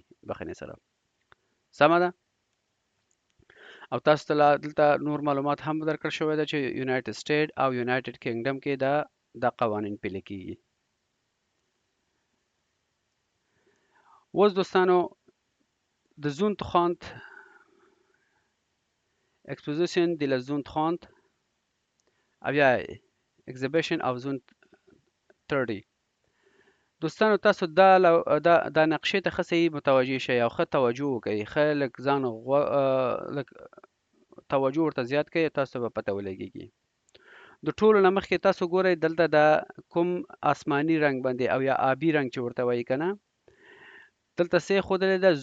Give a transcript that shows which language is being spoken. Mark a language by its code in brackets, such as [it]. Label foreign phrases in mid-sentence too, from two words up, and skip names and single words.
[ps] بخښنې سره سمه ده؟ او تاسو ته دلته نور معلومات هم درکړل شوی ده چې یونایټډ سټیټ او یونایټډ کینګډم کې دا قوانین پلي کیږي. اوس دوستانو د زون تخاند [fr] exposition de la zone 30 [ps] او یا [en] exhibition of zone 30. [ps] دوستانو تاسو دا نقشې ته ښه صحیح متوجه شئ او ښه توجه وکړئ، ښه لږ ځان توجه ورته زیات کړئ، تاسو به پته ولګېږي. د ټولو نه مخکې تاسو ګورئ دلته د کوم آسماني رنګ باندې او یا آبي رنګ چې ورته وایي که نه، دلته څه ښودلې ده؟